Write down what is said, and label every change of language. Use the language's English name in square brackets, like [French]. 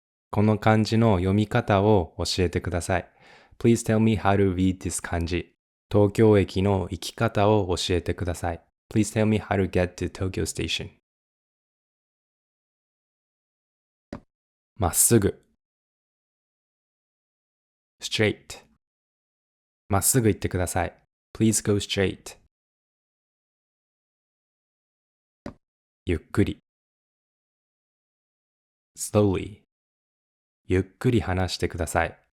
[Japanese] この漢字の読み方を教えてください。 [English] Please tell me how to read this 漢字。 [Japanese] 東京駅の行き方を教えてください。 [English] Please tell me how to get to Tokyo Station. [Japanese] まっすぐ straight まっすぐ行ってください。 [English] Please go straight. [Japanese] ゆっくり slowly ゆっくり話してください。